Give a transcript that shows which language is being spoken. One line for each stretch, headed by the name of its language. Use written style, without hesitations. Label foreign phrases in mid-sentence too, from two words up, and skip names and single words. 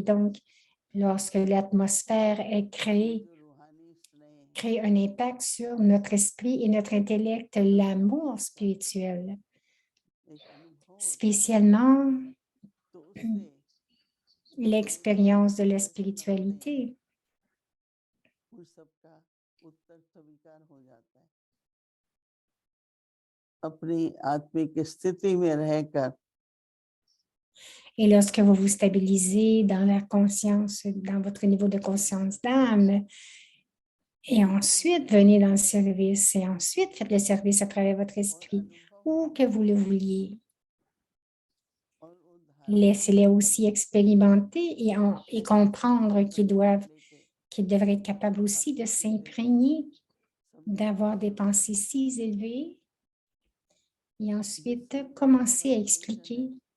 French: Donc, lorsque l'atmosphère est créée, crée un impact sur notre esprit et notre intellect, l'amour spirituel, spécialement l'expérience de la spiritualité.
Hindi: अपनी आत्मिक स्थिति में रहकर
French: Et lorsque vous vous stabilisez dans la conscience, dans votre niveau de conscience d'âme, et ensuite venez dans le service, et ensuite faites le service à travers votre esprit, où que vous le vouliez. Laissez-les aussi expérimenter et comprendre qu'ils devraient être capables aussi de s'imprégner, d'avoir des pensées si élevées, et ensuite commencer à expliquer